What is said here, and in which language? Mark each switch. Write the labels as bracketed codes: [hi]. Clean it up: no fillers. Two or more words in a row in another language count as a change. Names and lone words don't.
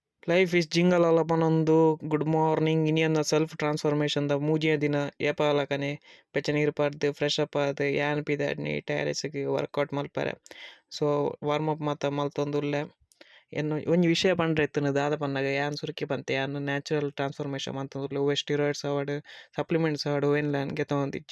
[en] life is jingle [tcy] ಅಲ್ಲಪನೊಂದು [en] good morning [tcy] ಇನಿಯನ್ನ [en] self transformation [tcy] ದ ಮೂಜಿಯ ದಿನ ಏಪಾಲಕನೆ ಬೆಚ್ಚ ನೀರು ಪಾರ್ದು [en] fresh up [tcy] ಆದ್ ಯಾನ್ ಪಿದಾಡ್ನಿ ಟೆರೆಸ್ಗೆ ವರ್ಕೌಟ್ ಮಲ್ಪರೆ. ಸೊ [en] warm up [tcy] ಮಾತ ಮಲ್ತೊಂದುಲ್ಲೆ ಎನ್ನು ಒಂಜಿ ವಿಷಯ ಪಂಡ್ರೆ ಎತ್ತುನದು ದಾದ ಪನ್ನಗ ಯಾನ್ ಸುರುಕಿ ಪಂತೆ ಯಾನ್ [en] natural transformation [tcy] ಮಂತೊಂದುಲ್ಲೆ ಒವ್ವೇ ಸ್ಟಿರಾಯ್ಡ್ಸ್ ಆವಡ್ ಸಪ್ಲಿಮೆಂಟ್ಸ್ ಆವಡ್ ಓವೆನ್ಲ ಗೆತೊಂದಿಜ್ಜಿ.